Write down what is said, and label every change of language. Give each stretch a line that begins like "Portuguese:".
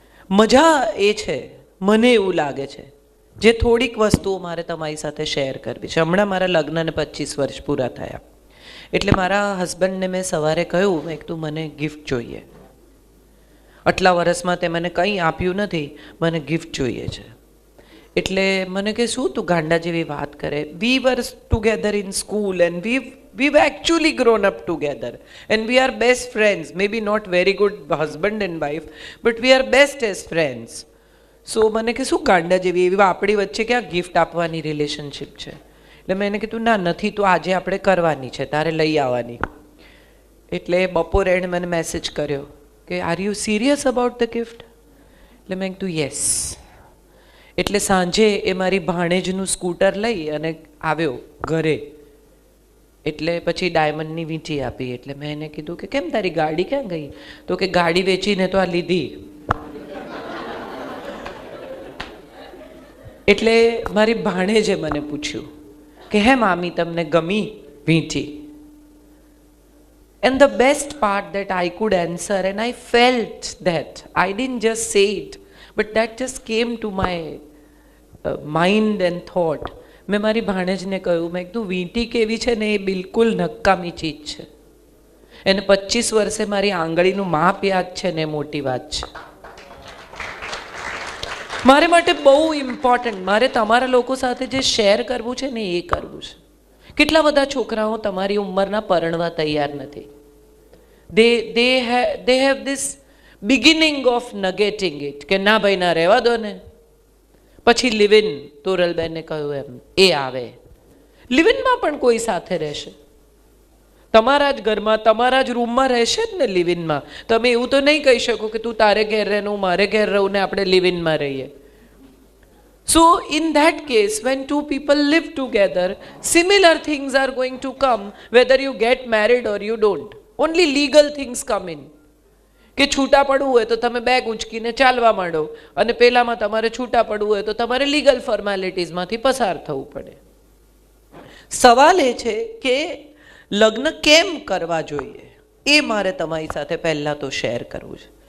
Gujarati: મજા એ છે, મને એવું લાગે છે, જે થોડીક વસ્તુઓ મારે તમારી સાથે શેર કરવી છે. હમણાં મારા લગ્નને 25 વર્ષ પૂરા થયા, એટલે મારા હસબન્ડને મેં સવારે કહ્યું, મેં કીધું મને ગિફ્ટ જોઈએ. આટલા વર્ષમાં તે મને કંઈ આપ્યું નથી, મને ગિફ્ટ જોઈએ છે. એટલે મને કે શું તું ગાંડા જેવી વાત કરે?
English: We were together in school and we've actually grown up together and we are best friends, maybe not very good husband and wife, but we are best as friends.
Gujarati: So મને કે શું ગાંડા જેવી, એવી આપણી વચ્ચે ક્યાં ગિફ્ટ આપવાની રિલેશનશિપ છે? એટલે મેં એને કીધું ના નથી, તો આજે આપણે કરવાની છે, તારે લઈ આવવાની. એટલે બપોરે એણે મને મેસેજ કર્યો કે
English: Are you serious about the gift?
Gujarati: એટલે મેં કીધું યસ. એટલે સાંજે એ મારી ભાણેજનું સ્કૂટર લઈ અને આવ્યો ઘરે. એટલે પછી ડાયમંડની વીંટી આપી. એટલે મેં એને કીધું કે કેમ તારી ગાડી ક્યાં ગઈ? તો કે ગાડી વેચીને તો આ લીધી. એટલે મારી ભાણેજે મને પૂછ્યું કે હે મામી તમને ગમી વીંટી?
English: And the best part that I could answer, and I felt that, I didn't just say it, but that just came to my mind and thought.
Gujarati: મેં મારી ભાણેજને કહ્યું, મેં કીધું વીંટી કેવી છે ને એ બિલકુલ નકામી ચીજ છે, એને 25 વર્ષે મારી આંગળીનું માપ યાદ છે ને એ મોટી વાત છે. મારે માટે બહુ ઇમ્પોર્ટન્ટ, મારે તમારા લોકો સાથે જે શેર કરવું છે ને એ કરવું છે. કેટલા બધા છોકરાઓ તમારી ઉંમરના પરણવા તૈયાર નથી.
English: they have this beginning of negating it
Gujarati: કે ના ભાઈ ના રહેવા દો ને. પછી લિવ ઇન, તોરલબેને કહ્યું એમ, એ આવે. લિવ ઇનમાં પણ કોઈ સાથે રહેશે, તમારા જ ઘરમાં તમારા જ રૂમમાં રહેશે જ ને લિવ ઇનમાં. તમે એવું તો નહીં કહી શકો કે તું તારે ઘેર રહે હું મારે ઘેર રહું ને આપણે લિવ ઇનમાં રહીએ.
English: So in that case, when two people live together, similar things are going to come whether you get married or you don't. Only legal things come in.
Gujarati: કે છૂટા પડવું હોય તો તમે બેગ ઉંચકીને ચાલવા માંડો, અને પેલામાં તમારે છૂટા પડવું હોય તો તમારે લીગલ ફોર્માલિટીઝમાંથી પસાર થવું પડે. સવાલ એ છે કે લગ્ન કેમ કરવા જોઈએ, એ મારે તમારી સાથે પહેલાં તો શેર કરવું છે.